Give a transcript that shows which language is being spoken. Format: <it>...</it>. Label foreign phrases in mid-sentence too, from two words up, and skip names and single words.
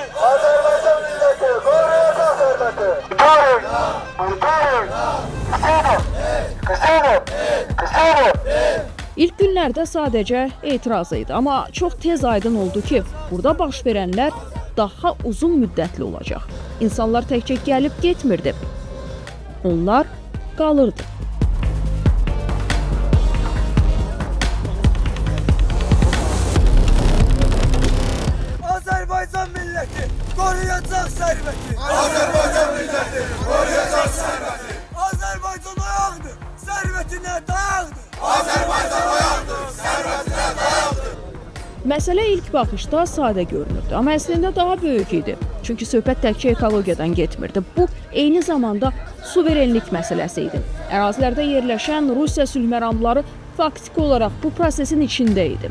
<az>İlk günlərdə sadəcə etiraz idi, amma çox tez aydın oldu ki, burada baş verənlər daha uzun müddətli olacaq. İnsanlar təkcə gəlib getmirdi. Onlar qalırdı.</az> <tr>Azerbaycan milleti koruyacak serveti. Azerbaycan milleti koruyacak serveti. Azerbaycan ayağıdır, servetine dayağıdır.</tr> <az>Məsələ ilk baxışda sadə görünürdü, amma əslində daha böyük idi. Çünki söhbət təkcə ekologiyadan getmirdi. Bu, eyni zamanda suverenlik məsələsi idi. Ərazilərdə yerləşən Rusiya sülhməramları faktiki olaraq bu prosesin içində idi.</az>